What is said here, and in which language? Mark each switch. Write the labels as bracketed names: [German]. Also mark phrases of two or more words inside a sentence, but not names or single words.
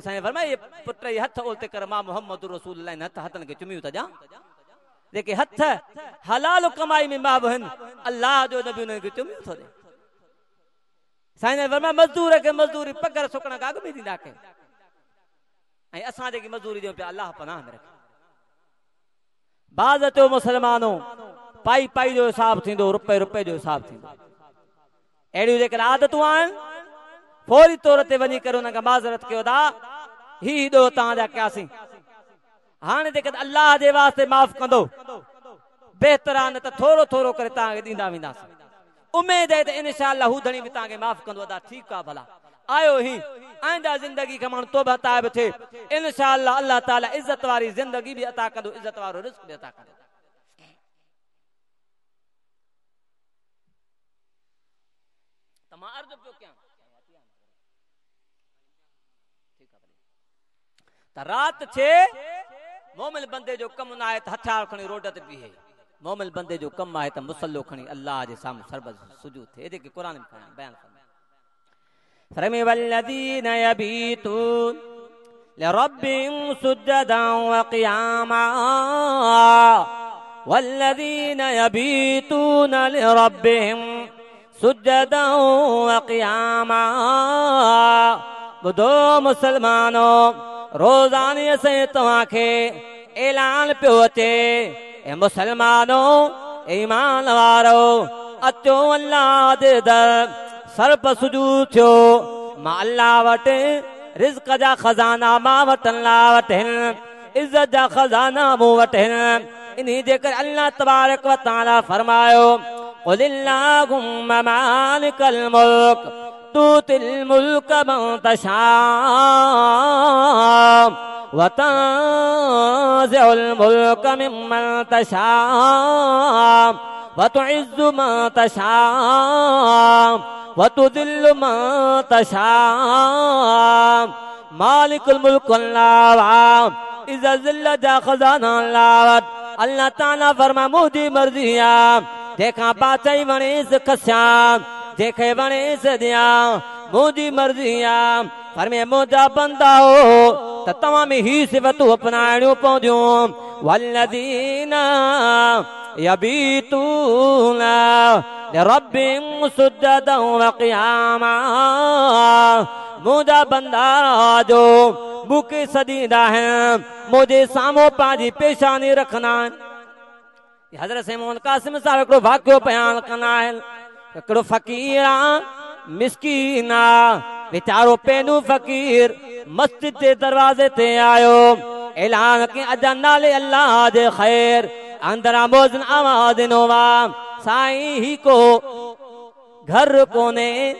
[Sindhi] साईं फरमाया पुट ये हथ ओल्टे कर, मां मोहम्मद रसूलुल्लाह इन हथनि खे चुमियूं था ॾियां, जेके हथ हलाल कमाई में मां बि आहिनि, अल्लाह जो नबी उन्हनि खे चुमियूं थो ॾे। साईं फरमाया मज़दूर खे मज़दूरी पघर सुकण खां अॻु में ॾींदा कयो, ऐं असां जेकी मज़दूरी ॾियूं पिया अल्लाह पनाह में रखे। बाज़ चयो मुसलमानो पाई पाई जो हिसाब थींदो, रुपए रुपए जो हिसाब थींदो। अहिड़ियूं जेकर आदतूं आहिनि फौरी तौर ते वञी करे हुन खां माज़रत कयो था, ही ॾो तव्हांजा कयासीं, हाणे जेकर अल्लाह जे वास्ते माफ़ कंदो बहितर आहे, न त थोरो थोरो करे तव्हांखे ॾींदा वेंदासीं। उमेद आहे त इंशाअल्लाह हू धणी बि तव्हांखे माफ़ कंदो। अदा ठीकु आहे, भला आयो ही आइंदा ज़िंदगी खां माण्हू तौबा ताइब थिए, इंशाअल्लाह अल्लाह ताला इज़त वारी ज़िंदगी बि अता कंदो, इज़त वारो रिज़्क़ बि अता कंदो। त मां अर्ज़ु पियो कयां त रात छे मोमिन बंदे जो कम न आहे त हथियार खणी रोड ते बीहे, मोमिन बंदे जो कम आहे त मुसल्लो खणी अल्लाह जे साम्हूं सरबत सुजूद थिए, जेके क़ुरान में बयान फरमे [Arabic] والذين يبيتون لربهم سجدا وقياما, والذين يبيتون لربهم سجدا وقياما. [Sindhi] बुधो मुसलमानो, रोज़ानी से तव्हांखे ऐलान पियो अचे, ए मुसलमानो ईमान वारो अचो अल्लाह दे दर सरप सुजूद थियो, मां अल्लाह वटि रिज़्क़ जा खज़ाना मां वटि अल्लाह वटि, इज़्ज़त जा खज़ाना मूं वटि। इन्ही जे करे अल्लाह तबारक व तआला फरमायो [Arabic] قل اللهم مالك الملك تؤتي الملك من تشاء وتنزع الملك ممن تشاء وتعز من تشاء وتذل من تشاء. مالك الملك [Sindhi] अल्लाह, इज़्ज़त ज़िल्लत जा खज़ाना अल्लाह। अल्लाह ताला फरमा मुंहिंजी मर्ज़ी आहे, जेका बादशाही वणेसि खसियां, जेके वणेसि ॾियां, मुंहिंजी मर्ज़ी आहे। फरमे मुंहिंजा बंदा हो त तव्हां में ही सिफ़तूं अपनाइणियूं पवंदियूं, [Arabic] والذين يبيتون لربهم سجدا وقياما. [Sindhi] मुंहिंजा बंदा जो मूंखे सॾींदा आहिनि, मुंहिंजे साम्हूं पंहिंजी पेशानी रखंदा आहिनि। हज़रत सैयद कासिम साहब हिकिड़ो वाक़ियो बयान कंदा आहिनि, हिकिड़ो फ़क़ीर आहे, मिस्कीन आहे, वीचारो पेनू फ़क़ीर मस्जिद जे दरवाज़े ते आयो, ऐलान कई अजा नाले अल्लाह जे ख़ैर, अंदरां मोज़न आवाज़ ॾिनो वा, साईं ही को घर कोने